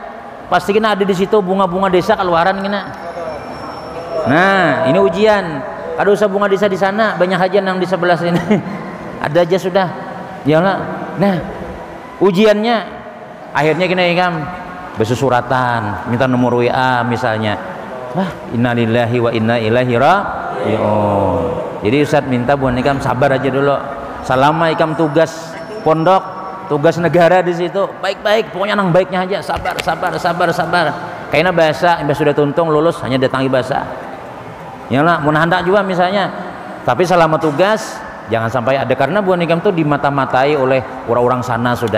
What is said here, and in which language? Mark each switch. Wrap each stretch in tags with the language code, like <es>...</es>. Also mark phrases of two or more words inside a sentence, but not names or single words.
<bjn>Pasti kena ada di situ bunga-bunga desa keluaran kena. Nah, ini ujian. ada usah bunga desa di sana, banyak aja yang di sebelah sini. Ada aja sudah. Yalah. Nah, ujiannya akhirnya kena ikam bersusuratan, minta nomor WA misalnya.</bjn> <ar>واه، إنا لله وإنا إليه راجعون.</ar> <bjn>Jadi Ustaz minta buat ikam sabar aja dulu. Selama ikam tugas pondok, tugas negara di situ, baik-baik, pokoknya nang baiknya aja, sabar. Kayaknya bahasa, sudah tuntung lulus hanya datangi bahasa. Yalah, mau hendak juga misalnya. Tapi selama tugas jangan sampai ada, karena buah nikam tuh dimata-matai oleh orang-orang sana sudah.</bjn>